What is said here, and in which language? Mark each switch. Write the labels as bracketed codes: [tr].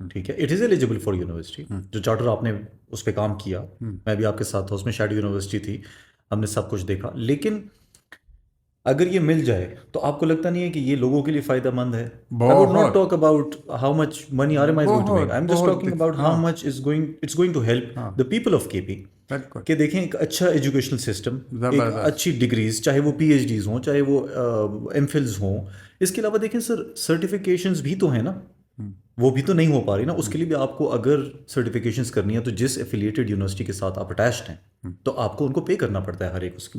[ur] ٹھیک ہے، [en] It is eligible for university. [ur] جو چارٹر آپ نے اس پہ کام کیا، میں بھی آپ کے ساتھ تھا اس میں، شیڈو یونیورسٹی تھی، ہم نے سب کچھ دیکھا. لیکن اگر یہ مل جائے تو آپ کو لگتا نہیں ہے کہ یہ لوگوں کے لیے فائدہ مند ہے؟ [en] I would not talk about how much money RMI is going to make. I'm just talking about how much it's going to help the people of KP. [ur] کہ دیکھیں ایک اچھا ایجوکیشنل سسٹم، ایک اچھی ڈگریز، چاہے وہ پی ایچ ڈیز ہوں، چاہے وہ ایم فلز ہوں. اس کے علاوہ دیکھیں سر، سرٹیفکیشنز بھی تو ہیں نا، وہ بھی تو نہیں ہو پا رہی نا. اس کے لیے بھی آپ کو اگر سرٹیفکیشنز کرنی ہے تو جس ایفیلیٹڈ یونیورسٹی کے ساتھ آپ اٹیچڈ ہیں تو آپ کو ان کو پے کرنا پڑتا ہے ہر ایک اس کے.